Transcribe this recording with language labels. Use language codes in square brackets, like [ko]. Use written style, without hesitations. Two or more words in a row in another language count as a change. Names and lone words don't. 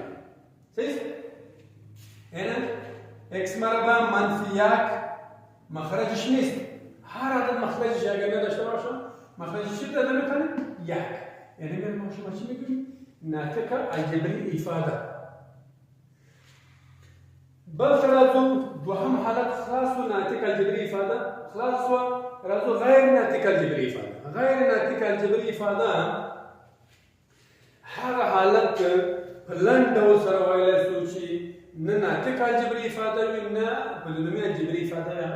[fa] صحیح؟ اینه x مربع منفی 1 مخرجش نیست. هر عدد مخرجش اگر نداشته باشه مخرجش چی داده میتونه؟ 1. یعنی ما شما چی میگیم؟ [ps] ناطق الجبري افاده. بل راځو دوهم حالت خلاص و ناطق الجبري افاده خلاص و راځو غیر ناطق الجبري افاده. غیر ناطق الجبري افاده هغه حالت په لنډ ډول سره ویلی شو چې نه ناطق الجبري افاده وي نه پولینومي الجبري افاده وي.